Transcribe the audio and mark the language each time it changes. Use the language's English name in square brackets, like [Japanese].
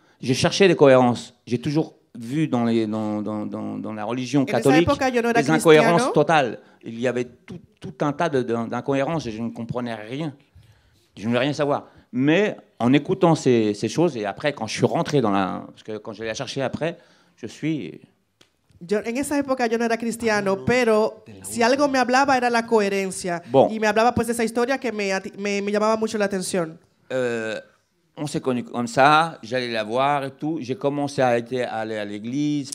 [French] J'ai cherché des cohérences. J'ai toujours vu dans la religion catholique des incohérences totales. Il y avait tout un tas d'incohérences et je ne comprenais rien. Je ne voulais rien savoir. Mais en écoutant ces choses, et après, quand je suis rentré parce que quand je l'ai cherché après, je suis... [Spanish] En esa época yo no era cristiano, pero si algo me hablaba era la coherencia. [French] Bon. [Spanish] Y me hablaba pues de esa historia que me llamaba mucho la atención. [French] On s'est connus comme ça, j'allais la voir et tout. J'ai commencé à aller à l'église.